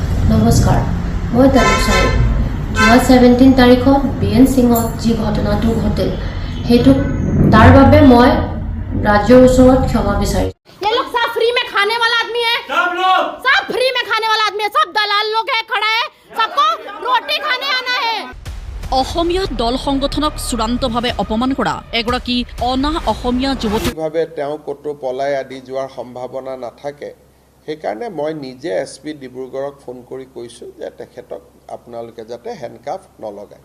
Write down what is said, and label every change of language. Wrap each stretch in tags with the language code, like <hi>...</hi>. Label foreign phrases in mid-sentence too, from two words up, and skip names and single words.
<as>নমস্কাৰ, মই তানুচাই যোৱা 17 তাৰিখত BN সিঙত যি ঘটনাটো ঘটিল সেইটো তাৰ বাবে মই ৰাজ্যৰ ওচৰত ক্ষমা বিচাৰিছোঁ।</as> <hi>ये लोग सब फ्री में खाने वाला आदमी है, सब फ्री में खाने वाला आदमी है, सब दलाल लोग है, खड़ा है, सबको रोटी खाने आना है।</hi> <as>অসমীয়া দল সংগঠনক চূড়ান্তভাৱে অপমান কৰা এগৰাকী অনা অসমীয়া যুৱতীভাৱে তেওঁ ক'তো পলাই আদি যোৱাৰ সম্ভাৱনা নাথাকে। সেইকাৰণে মই নিজে SP ডিব্ৰুগড়ক ফোন কৰি কৈছোঁ যে তেখেতক আপোনালোকে যাতে হেণ্ডকাফ নলগায়।</as>